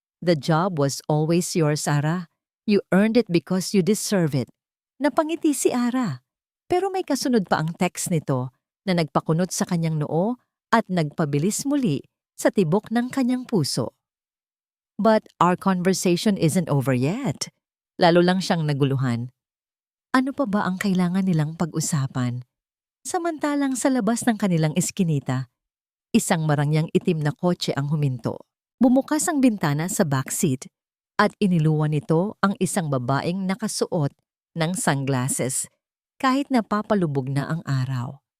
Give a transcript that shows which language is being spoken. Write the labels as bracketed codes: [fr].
[en] The job was always yours, Ara. You earned it because you deserve it. [tl] Napangiti si Ara. Pero may kasunod pa ang text nito na nagpakunot sa kanyang noo at nagpabilis muli sa tibok ng kanyang puso. [en] But our conversation isn't over yet. [tl] Lalo lang siyang naguluhan. Ano pa ba ang kailangan nilang pag-usapan? Samantalang sa labas ng kanilang eskinita, isang marangyang itim na kotse ang huminto. Bumukas ang bintana sa backseat at iniluwan nito ang isang babaeng nakasuot ng sunglasses kahit napapalubog na ang araw.